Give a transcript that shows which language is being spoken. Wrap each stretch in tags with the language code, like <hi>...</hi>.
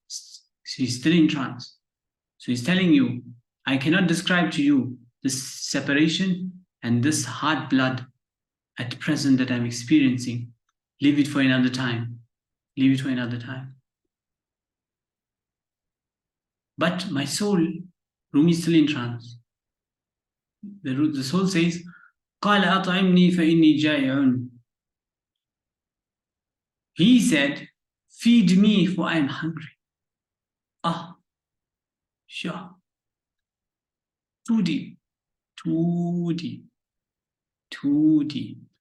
<en>So he's still in trance. So he's telling you, I cannot describe to you this separation and this heart blood at present that I'm experiencing. Leave it for another time. Leave it for another time. But my soul, Rumi is still in trance. The soul says,</en> <ar>قال أطعمني فإني جائع.</ar> <en>He said, feed me for I am hungry. Ah, sure. Too deep, too deep, too deep.</en>